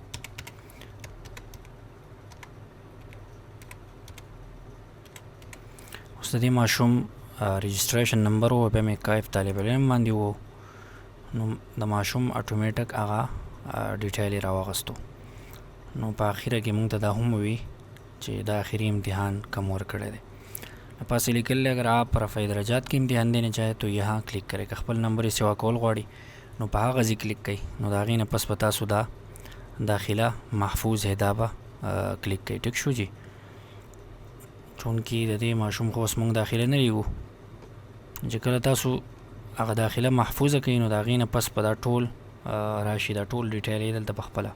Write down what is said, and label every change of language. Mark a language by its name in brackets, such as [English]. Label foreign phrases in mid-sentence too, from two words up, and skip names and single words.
[Pashto] اوس د دې ماشوم رجسټریشن نمبر و بیا مې کایف طالب علم باندې و نو د ماشوم اتوماتیک هغه ډیټیل یې راواغستو. نو په اخره کې موږ ته دا هم ووي چې دا آخری امتحان کم ورکړی دی. پاس لیکل [Urdu] اگر آپ رفع درجات کی امتحان دینے چاہے تو یہاں کلک کرے [Pashto] کہ خپل نمبر سوا کول غواړي نو په هغه ځای کلیک کوي. نو د هغې نه پس به تاسو دا داخله محفوظ هدا به کلیک کوي. ټیک شو جی. چونکې د دې ماشوم خو اوس موږ داخله نه لیږو چې کله تاسو هغه داخله محفوظه کوي نو د هغې نه پس به دا ټول راشي دا ټول ډیټیل یې دلته په خپله.